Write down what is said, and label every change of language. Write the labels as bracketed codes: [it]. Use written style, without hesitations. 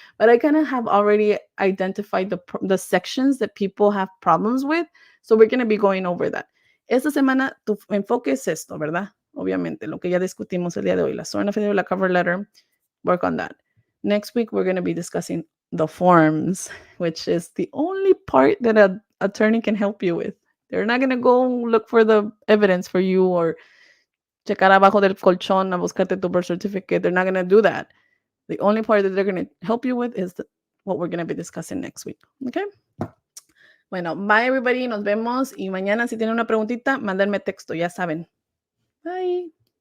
[en] But I kind of have already identified the sections that people have problems with, so we're going to be going over that. [es] Esta semana tu enfoque es esto, ¿verdad? Obviamente, lo que ya discutimos el día de hoy, la SORNA affidavit, la cover letter, work on that. [en] Next week, we're going to be discussing the forms, which is the only part that an attorney can help you with. They're not going to go look for the evidence for you or checar abajo del colchón a buscarte tu birth certificate. They're not going to do that. The only part that they're going to help you with is what we're going to be discussing next week. Okay? [es] Bueno, bye everybody, nos vemos y mañana si tienen una preguntita, mándenme texto, ya saben. Bye.